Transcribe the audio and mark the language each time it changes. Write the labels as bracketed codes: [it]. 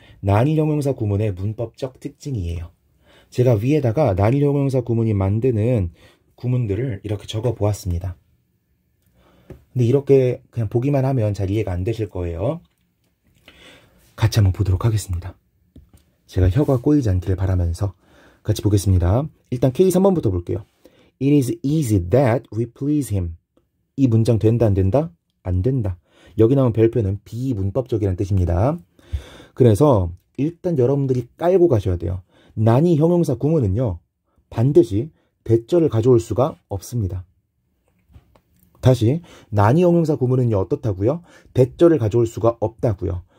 [ko] 난이 형용사 구문의 문법적 특징이에요. 제가 위에다가 난이 형용사 구문이 만드는 구문들을 이렇게 적어 보았습니다. 근데 이렇게 그냥 보기만 하면 잘 이해가 안 되실 거예요. 같이 한번 보도록 하겠습니다. 제가 혀가 꼬이지 않기를 바라면서 같이 보겠습니다. 일단 K3번부터 볼게요. [en] It is easy that we please him. [ko] 이 문장 된다 안 된다? 안 된다. 여기 나온 별표는 비문법적이라는 뜻입니다. 그래서 일단 여러분들이 깔고 가셔야 돼요. 난이 형용사 구문은요. 반드시 대절을 가져올 수가 없습니다. 다시 난이 형용사 구문은요. 어떻다고요? 대절을 가져올 수가 없다고요.